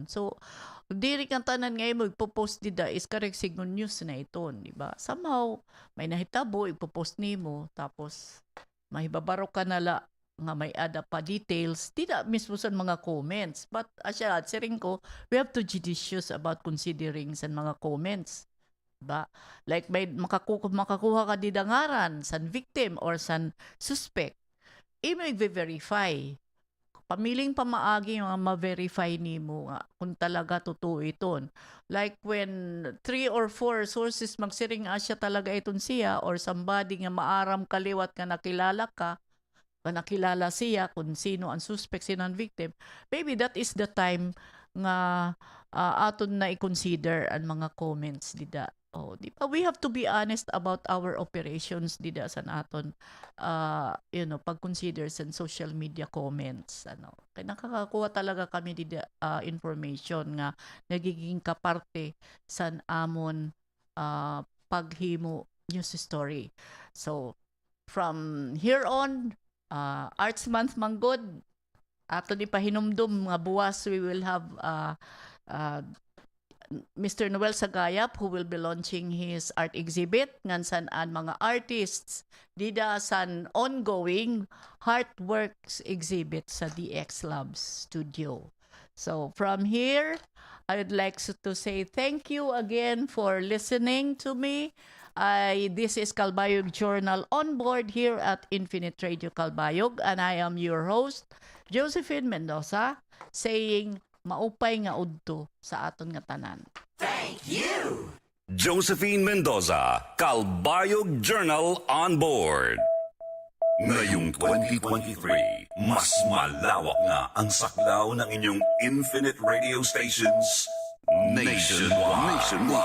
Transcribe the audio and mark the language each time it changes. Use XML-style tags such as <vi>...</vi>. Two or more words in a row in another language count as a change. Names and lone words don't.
<war>So diri kan tanan ngayon magpo-post dida</war> <en>is correct signal news</en> <war>na iton, di ba? Somehow may nahitabo ipo-post nimo tapos mahibabaro ka nala nga may ada pa details dida mismo sa mga comments, but asya siring ko</war> <en>we have to judicious about considering</en> <war>sa mga comments, ba? Like may makakuha ka dida ngaran san</war> <en>victim or</en> <war>san suspect, i-verify. Pamiling pamaagi nga ma-verify nimo nga kung talaga totoo iton.</war> <en>Like when 3 or 4 sources</en> <war>magsiring asya talaga iton siya</war> <en>or somebody</en> <war>nga maaram kaliwat nga nakilala siya kung sino ang suspect, sino ang victim,</war> <en>maybe that is the time</en> <war>nga aton na i-consider ang mga comments dida. Di ba?</war> <en>We have to be honest about our operations</en> <war>dida sa aton pag-consider sa</war> <en>social media comments.</en> <war>Kaya nakakakuha talaga kami dida information nga nagiging kaparte sa amon paghimo</war> <en>news story. So from here on, Arts Month</en> <war>manggod, ato ni pahinumdum nga buwas</war> <en>we will have Mr. Noel Sagayap who will be launching his art exhibit</en> <war>ngan san an mga artists dida san</war> <en>ongoing Heartworks exhibit sa DX Labs studio. So from here, I would like to say thank you again for listening to me. This is Calbayog Journal on board here at Infinite Radio Calbayog, and I am your host, Josephine Mendoza, saying</en> <war>maupay nga udto sa aton nga tanan.</war> <en>Thank you! Josephine Mendoza, Calbayog Journal on board.</en> <tl>Ngayong 2023, mas malawak na ang saklaw ng inyong Infinite Radio Stations nationwide.</tl>